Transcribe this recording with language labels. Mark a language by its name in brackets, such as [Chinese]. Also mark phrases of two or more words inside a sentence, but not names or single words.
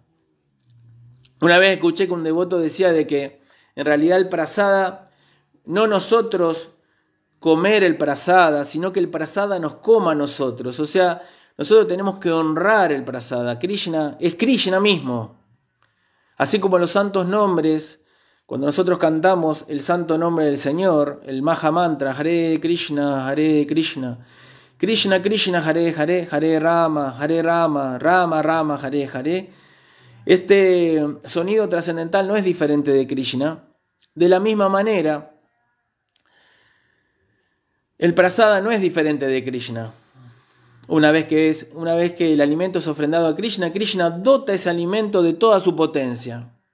[Spanish] Una vez escuché que un devoto decía de que en realidad el prasada, no nosotros comer el prasada, sino que el prasada nos coma a nosotros. O sea, nosotros tenemos que honrar el prasada. Krishna es Krishna mismo. Así como los santos nombres Cuando nosotros cantamos el santo nombre del Señor, el Maha Mantra, [Sanskrit] Hare Krishna, Krishna Krishna, Hare Hare, Hare Rama, Rama Rama, Hare Hare, [Spanish] este sonido trascendental no es diferente de Krishna. De la misma manera, el prasada no es diferente de Krishna. Una vez que el alimento es ofrendado a Krishna, Krishna dota ese alimento de toda su potencia.